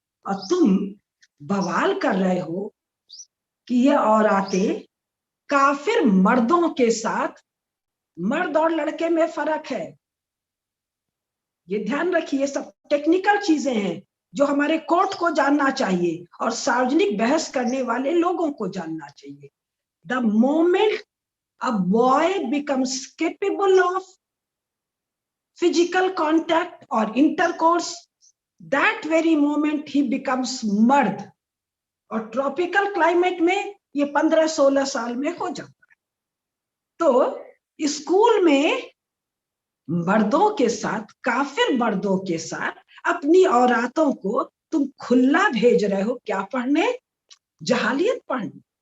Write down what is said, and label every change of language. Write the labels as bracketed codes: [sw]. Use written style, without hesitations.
[hi] और तुम बवाल कर रहे हो कि ये औरतें काफिर मर्दों के साथ, मर्द और लड़के में फर्क है, ये ध्यान रखिए। सब टेक्निकल चीजें हैं जो हमारे कोर्ट को जानना चाहिए और सार्वजनिक बहस करने वाले लोगों को जानना चाहिए। [en] The moment a boy becomes capable of physical contact or intercourse, that very moment he becomes मर्द। [hi] और ट्रॉपिकल क्लाइमेट में ये 15-16 साल में हो जाता है। तो स्कूल में मर्दों के साथ, काफिर मर्दों के साथ अपनी औरतों को तुम खुला भेज रहे हो, क्या पढ़ने? जहालियत पढ़ने।